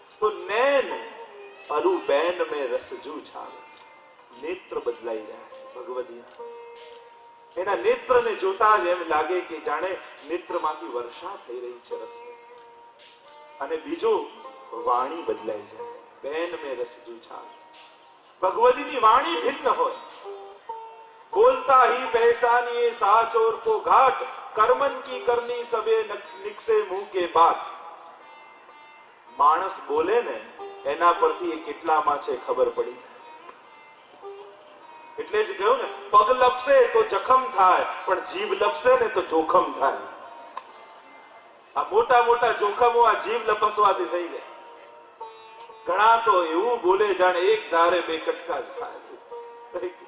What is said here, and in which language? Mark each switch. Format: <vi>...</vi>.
<gu>તો નૈન અરુ બેન મેં રસજુ છાવે, નેત્ર બદલાઈ જાય ભગવતી. એના નેત્રને જોતા જ એમ લાગે કે જાણે નેત્રમાંથી વર્ષા થઈ રહી છે રસ. અને બીજું વાણી બદલાઈ જાય, બેન મેં રસજુ છાવે. ભગવતીની વાણી ભિન્ન હોય.</gu> <hi>બોલતા ही पहचानिए साच और को घाट, कर्मन की करनी सबे निकसे मुंह के बात.</hi> <gu>માણસ બોલે ને એના પરથી એ કેટલામાં છે ખબર પડી જાય. એટલે જ કહ્યું ને, પગ લપસે તો જખમ થાય, પણ જીભ લપસે ને તો જોખમ થાય. આ મોટા મોટા જોખમો આ જીભ લપસવાથી થઈ જાય. ઘણા તો એવું બોલે જાણે એક ધારે 2 કટકા જ થાય.</gu>